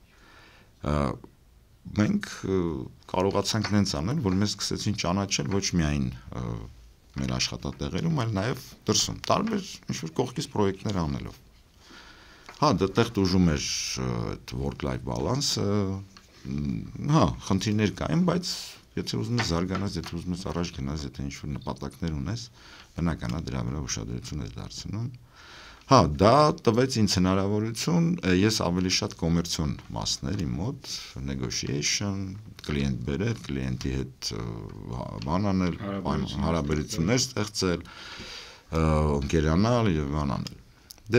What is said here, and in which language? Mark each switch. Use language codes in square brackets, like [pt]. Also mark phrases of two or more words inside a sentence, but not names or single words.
[hy] Մենք կարողացանք նենց անել, որ մեզ սկսեցին ճանաչել ոչ միայն մեր աշխատատեղերում, այլ նաև դրսում, տարբեր ինչ-որ կողքից պրոյեկտներ անելով։ Հա, դտեղ դժում էր այդ [en] work-life balance- [hy] ը, հա, խնդիրներ կային, բայց եթե ուզում ես զարգանաս, եթե ուզում ես առաջ գնաս, եթե ինչ-որ նպատակներ ունես, բնական է դրա վրա ուշադրություն ես դարձնում։ Հա, դա տվեց ինձ հնարավորություն, ես ավելի շատ կոմերցիոն մասներ իմ մոտ, negotiation, կլիենտ բերել, կլիենտի հետ բան անել, հարաբերություններ ստեղծել, ընկերանալ եւ բան անել։ Դե